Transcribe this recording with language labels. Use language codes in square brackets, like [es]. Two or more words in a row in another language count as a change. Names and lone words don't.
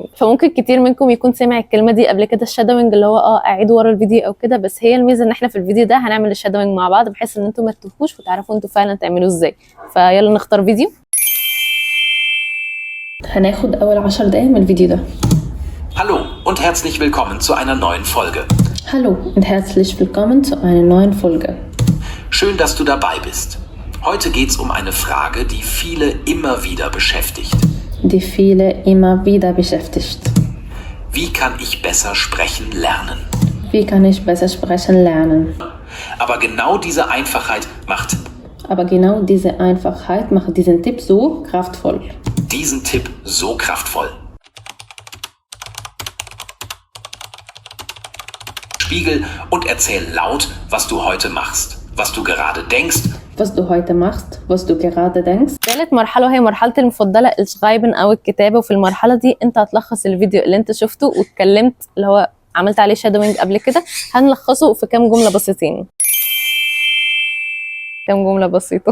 [ar] فممكن كتير منكم يكون سمع الكلمه دي قبل كده، الشادوينج اللي هو اعيد ورا الفيديو او كده، بس هي الميزه ان احنا في الفيديو ده هنعمل الشادوينج مع بعض بحيث ان انتم ما تتوهوش وتعرفوا انتوا فعلا تعملوه ازاي. فيلا نختار فيديو. هناخد اول 10 دقائق من الفيديو ده. [de] Hallo und herzlich willkommen zu einer neuen Folge. Hallo und herzlich willkommen zu einer neuen Folge. Schön, dass du dabei bist. Heute geht's um eine Frage, die viele immer wieder beschäftigt. Wie kann ich besser sprechen lernen? Aber genau diese Einfachheit macht diesen Tipp so kraftvoll. Spiegel und erzähl laut, was du heute machst, was du gerade denkst. [ar] ثالث مرحلة وهي مرحلة المفضلة، الشغايبن أو الكتابة. وفي المرحلة دي أنت هتلخص الفيديو اللي أنت شفته واتكلمت اللي هو عملت عليه شادوينج قبل كده، هنلخصه في كام جملة بسيطين. كام جملة بسيطة.